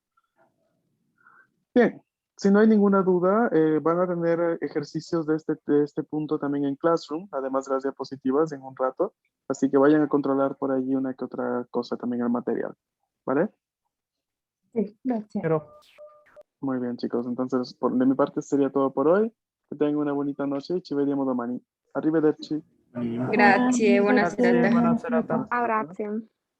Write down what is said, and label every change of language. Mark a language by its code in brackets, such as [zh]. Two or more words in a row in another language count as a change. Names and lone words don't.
[es] Bien, si no hay ninguna duda, van a tener ejercicios de este punto también en Classroom, además de las diapositivas en un rato, así que vayan a controlar por allí una que otra cosa también en el material, ¿vale? Sí, gracias. Pero Muy bien, chicos, entonces de mi parte sería todo por hoy. Que tengan una bonita noche y [it] ci vediamo domani. Arrivederci. Grazie, buona grazie, serata. buona serata. Buona serata. Grazie.